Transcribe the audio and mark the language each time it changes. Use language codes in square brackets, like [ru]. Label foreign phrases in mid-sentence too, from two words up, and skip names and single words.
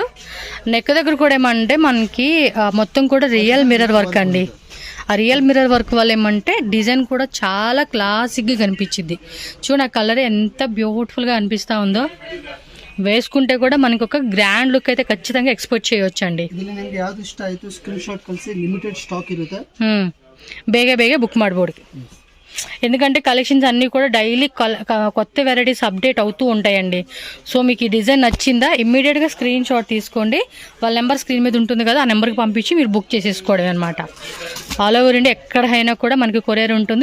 [te] నెక్ దగ్గర కూడా ఏమంటే మనకి మొత్తం కూడా [en] real mirror work [te] అండి. ఆ [en] real mirror work [te] వల్ల ఏమంటే డిజైన్ కూడా చాలా క్లాసిక్గా కనిపించింది. చూడండి, ఆ కలర్ ఎంత బ్యూటిఫుల్గా అనిపిస్తూ ఉందో. వేసుకుంటే కూడా మనకి ఒక [en] grand look [te] అయితే ఖచ్చితంగా ఎక్స్పెక్ట్ చేయొచ్చు అండి. [kn] ಬೇಗ ಬೇಗ ಬುಕ್ ಮಾಡ್ಬೋದು. [te] ఎందుకంటే కలెక్షన్స్ అన్నీ కూడా డైలీ కొత్త [en] varieties update [te] అవుతూ ఉంటాయండి. సో మీకు ఈ డిజైన్ నచ్చిందా, ఇమ్మీడియట్గా [en] screen shot [te] తీసుకోండి. వాళ్ళ నెంబర్ స్క్రీన్ మీద ఉంటుంది కదా, ఆ నెంబర్కి పంపించి మీరు బుక్ చేసేసుకోవడం అనమాట. [en] all over India [te] ఎక్కడైనా కూడా మనకి కొరియర్ ఉంటుంది.